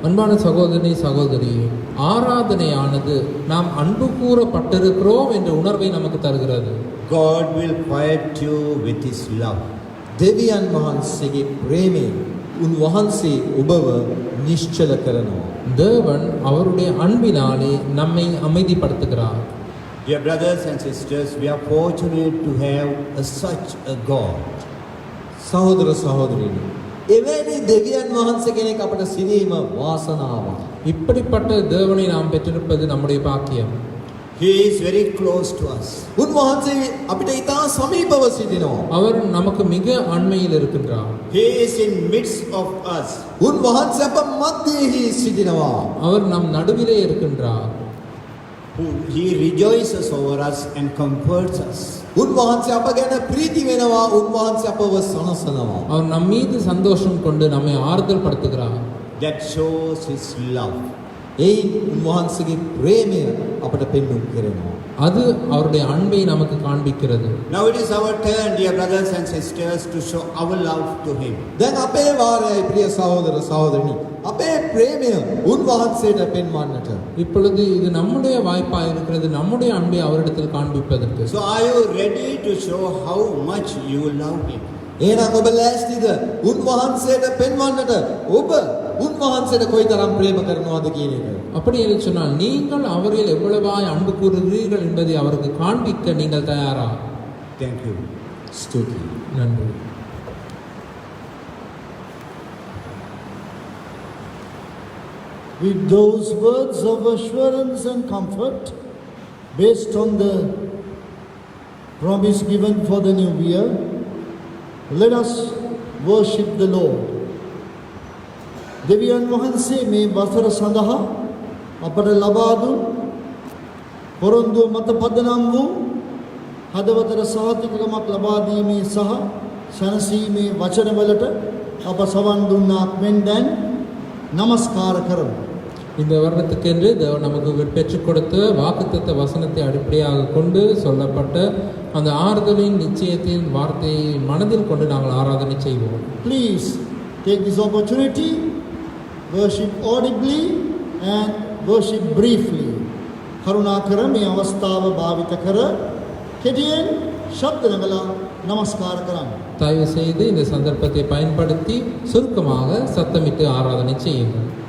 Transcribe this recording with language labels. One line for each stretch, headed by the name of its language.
Tamil: அன்பான சகோதரி சகோதரி, ஆராதனையானது நாம் அன்பு கூறப்பட்டிருக்கிறோம் என்ற உணர்வை நமக்கு தருகிறது.
English: God will quiet you with his love.
Sinhala: දෙවියන් වහන්සේගේ ප්‍රේමයෙන් උන්වහන්සේ ඔබව නිශ්චල කරනවා.
Tamil: தேவன் அவருடைய அன்பினாலே நம்மை அமைதிப்படுத்துகிறார்.
English: Dear brothers and sisters, we are fortunate to have such a God.
Sinhala: සහෝදර සහෝදරියනි, එවැනි දෙවියන් වහන්සේ කෙනෙක් අපට සිටීම වාසනාවක්.
Tamil: இப்படிப்பட்ட தேவனை நாம் பெற்றிருப்பது நம்முடைய பாக்கியம்.
English: He is very close to us.
Sinhala: උන්වහන්සේ අපිට ඉතා සමීපව සිටිනවා.
Tamil: அவர் நமக்கு மிக அண்மையில் இருக்கின்றார்.
English: He is in midst of us.
Sinhala: උන්වහන්සේ අප මැදෙහි සිටිනවා.
Tamil: அவர் நம் நடுவிலே இருக்கின்றார்.
English: He rejoices over us and comforts us.
Sinhala: උන්වහන්සේ අප ගැන ප්‍රීති වෙනවා. උන්වහන්සේ අපව සනසනවා.
Tamil: அவர் நம் மீது சந்தோஷம் கொண்டு நம்மை ஆறுதல் படுத்துகிறார்.
English: That shows his love.
Sinhala: එයින් උන්වහන්සේගේ ප්‍රේමය අපට පෙන්වුම් කරනවා.
Tamil: அது அவருடைய அன்பை நமக்கு காண்பிக்கிறது.
English: Now it is our turn, dear brothers and sisters, to show our love to him.
Sinhala: දැන් අපේ වාරයයි ප්‍රිය සහෝදර සහෝදරිනි. අපේ ප්‍රේමය උන්වහන්සේට පෙන්වන්නට.
Tamil: இப்பொழுது இது நம்முடைய வாய்ப்பாக இருக்கிறது, நம்முடைய அன்பை அவரிடத்தில் காண்பிப்பதற்கு.
English: So are you ready to show how much you love him?
Sinhala: එහෙනම් ඔබ ලෑස්තිද උන්වහන්සේට පෙන්වන්නට ඔබ උන්වහන්සේට කොයිතරම් ප්‍රේම කරනවද කියන එක?
Tamil: அப்படி என்று சொன்னால் நீங்கள் அவரில் எவ்வளவாய் அன்பு கூறுகிறீர்கள் என்பதை அவருக்கு காண்பிக்க நீங்கள் தயாரா?
English: Thank you.
Sinhala: ස්තුතියි.
Tamil: நன்றி.
English: With those words of assurance and comfort, based on the promise given for the new year, let us worship the Lord.
Sinhala: දෙවියන් වහන්සේ මේ වසර සඳහා අපට ලබා දුන් පොරොන්දුව මත පදනම් වූ හදවතට සහතිකකමක් ලබා දීමේ සහ සැනසීමේ වචනවලට අප සවන් දුන්නාක් මෙන් දැන් নমස්කාර කරමු.
Tamil: இந்த வருடத்துக்கென்று தேவன் நமக்கு பெற்றுக் கொடுத்த வாக்குத்தத்த வசனத்தை அடிப்படையாக கொண்டு சொல்லப்பட்ட அந்த ஆறுதலின் நிச்சயத்தின் வார்த்தையை மனதில் கொண்டு நாங்கள் ஆராதனை செய்வோம்.
English: Please take this opportunity, worship audibly and worship briefly.
Sinhala: කරුණාකර මේ අවස්ථාව භාවිත කර කෙටියෙන් ශබ්ද නගලා নমස්කාර කරන්න.
Tamil: தயவு செய்து இந்த சந்தர்ப்பத்தை பயன்படுத்தி சுருக்கமாக சத்தமிட்டு ஆராதனை செய்யுங்கள்.